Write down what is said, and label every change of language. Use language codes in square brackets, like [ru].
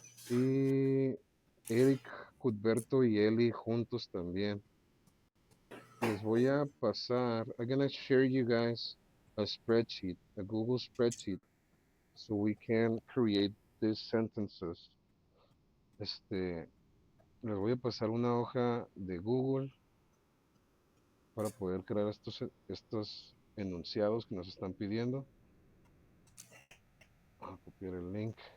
[es] Y Eric, Cudberto y Eli juntos también. Les voy a pasar. [en] I'm gonna share you guys a spreadsheet, a Google spreadsheet, so we can create these sentences. [es] Este, Les voy a pasar una hoja de Google para poder crear estos enunciados que nos están pidiendo. Voy a copiar el link.